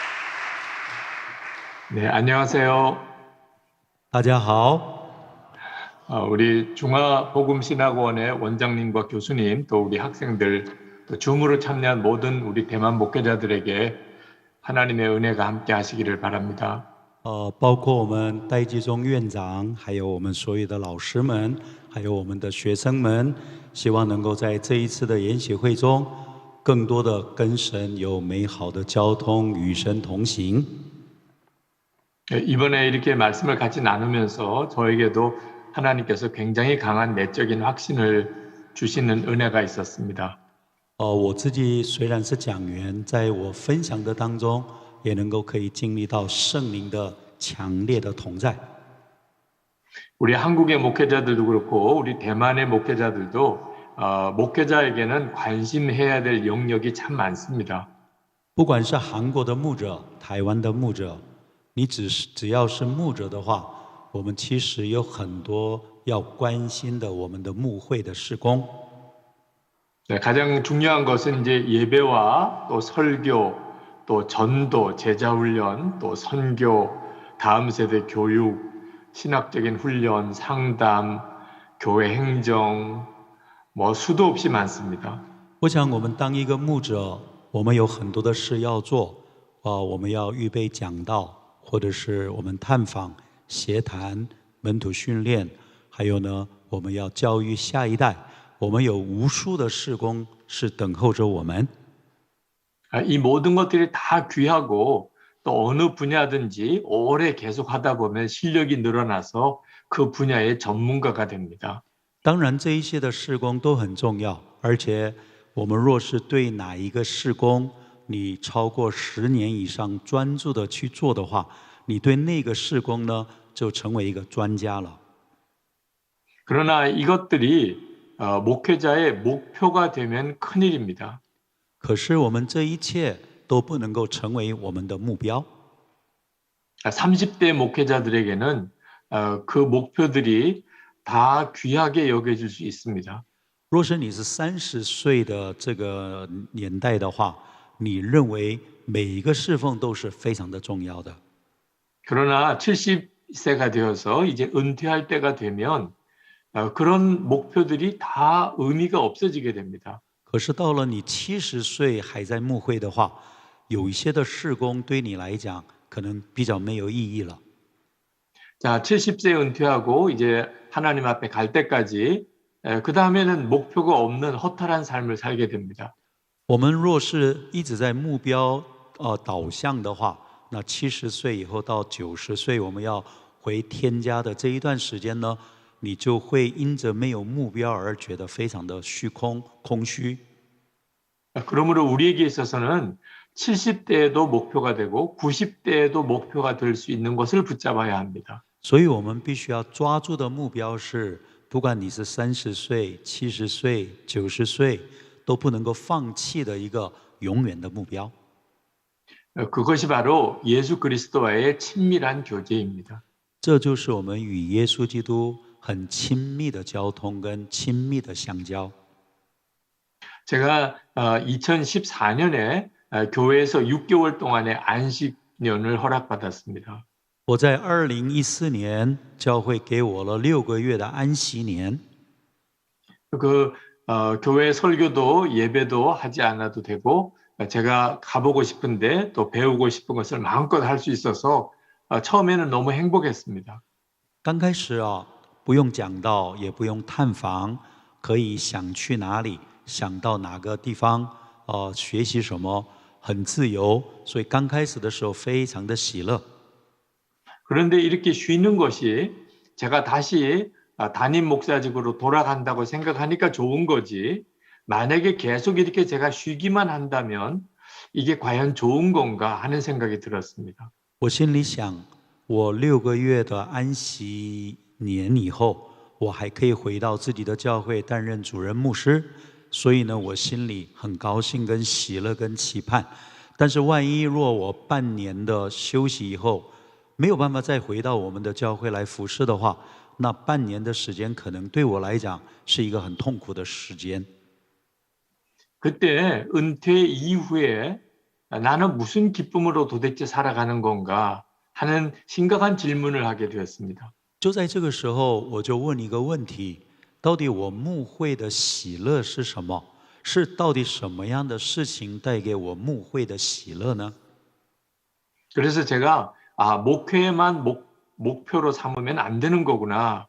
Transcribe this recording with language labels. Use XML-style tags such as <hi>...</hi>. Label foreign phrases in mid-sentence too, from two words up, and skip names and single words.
<ko>네, 안녕하세요.</ko> <zh>大家好。</zh> <ko>우리 중화복음신학원의 원장님과 교수님, 또 우리 학생들, 또 줌으로 참여한 모든 우리 대만 목회자들에게 하나님의 은혜가 함께 하시기를 바랍니다.</ko> <zh>包括我们戴季中院长，还有我们所有的老师们，还有我们的学生们，希望能够在这一次的研习会中，更多的跟神有美好的交通，与神同行。</zh> <ko>이번에 이렇게 말씀을 같이 나누면서 저에게도 하나님께서 굉장히 강한 내적인 확신을 주시는 은혜가 있었습니다.</ko> <zh>我自己虽然是讲员，在我分享的当中，也能够可以经历到圣灵的强烈的同在。</zh> <ko>우리 한국의 목회자들도 그렇고 우리 대만의 목회자들도 목회자에게는 관심해야 될 영역이 참 많습니다.</ko> <zh>不管是韩国的牧者、台湾的牧者，你只要是牧者的话，我们其实有很多要关心的，我们的牧会的事工。</zh> <ko>네, 가장 중요한 것은 이제 예배와 또 설교, 또 전도, 제자훈련, 또 선교, 다음 세대 교육, 신학적인 훈련, 상담, 교회 행정, 뭐 수도 없이 많습니다.</ko> <zh>我想，我们当一个牧者，我们有很多的事要做我们要预备讲道，或者是我们探访、协谈、门徒训练，还有呢，我们要教育下一代。我们有无数的事工是等候着我们。</zh> <ko>이 모든 것들이 다 귀하고 또 어느 분야든지 오래 계속 하다 보면 실력이 늘어나서 그 분야의 전문가가 됩니다.</ko> <zh>当然，这一些的事工都很重要，而且我们若是对哪一个事工你超过10年以上专注的去做的话，你对那个事工呢就成为一个专家了。</zh> <ko>그러나 이것들이 목회자의 목표가 되면 큰일입니다.</ko> <zh>可是我们这一切都不能够成为我们的目标。</zh> <ko>30대 목회자들에게는 그 목표들이 다 귀하게 여겨질 수 있습니다.</ko> <zh>若是你是30岁的这个年代的话，你认为每一个侍奉都是非常的重要的。</zh> <ko>그러나 70세가 되어서 이제 은퇴할 때가 되면 그런 목표들이 다 의미가 없어지게 됩니다.</ko> <zh>可是到了你70岁还在牧会的话，有一些的事工对你来讲可能比较没有意义了。</zh> <ko>자, 70세 은퇴하고 이제 하나님 앞에 갈 때까지 그 다음에는 목표가 없는 허탈한 삶을 살게 됩니다.</ko> <zh>我们若是一直在目标导向的话，那70岁以后到90岁，我们要回天家的这一段时间呢，你就会因着没有目标而觉得非常的虚空、空虚。</zh> <ko>그러므로 우리에게 있어서는 70대에도 목표가 되고 90대에도 목표가 될 수 있는 것을 붙잡아야 합니다.</ko> <zh>所以我们必须要抓住的目标是，不管你是30岁、70岁、90岁，都不能够放弃的一个永远的目标。</zh> <ko>그것이 바로 예수 그리스도와의 친밀한 교제입니다.</ko> <zh>这就是我们与耶稣基督很亲密的交通跟亲密的相交。</zh> <ko>제가 2014년에 교회에서 6개월 동안의 안식년을 허락받았습니다.</ko> <zh>我在2014年，教会给我了6个月的安息年。</zh> <ko>그 교회 설교도 예배도 하지 않아도 되고 제가 가보고 싶은데 또 배우고 싶은 것을 마음껏 할 수 있어서 처음에는 너무 행복했습니다.</ko> <zh>刚开始不用讲道，也不用探访，可以想去哪里，想到哪个地方，学习什么，很自由。所以刚开始的时候非常的喜乐。</zh> <ko>그런데 이렇게 쉬는 것이 제가 다시 담임 목사직으로 돌아간다고 생각하니까 좋은 거지. 만약에 계속 이렇게 제가 쉬기만 한다면 이게 과연 좋은 건가 하는 생각이 들었습니다.</ko> <zh>我心里想，我6个月的安息年以后，我还可以回到自己的教会担任主任牧师，所以呢，我心里很高兴、跟喜乐、跟期盼。但是万一若我半年的休息以后，没有办法再回到我们的教会来服侍的话，那半年的时间可能对我来讲是一个很痛苦的时间。</zh> <ko>그때 은퇴 이후에 나는 무슨 기쁨으로 도대체 살아가는 건가 하는 심각한 질문을 하게 되었습니다.</ko> <zh>就在这个时候，我就问一个问题：到底我牧会的喜乐是什么？是到底什么样的事情带给我牧会的喜乐呢？</zh> <ko>그래서 제가 목회만 목표로 삼으면 안 되는 거구나.</ko>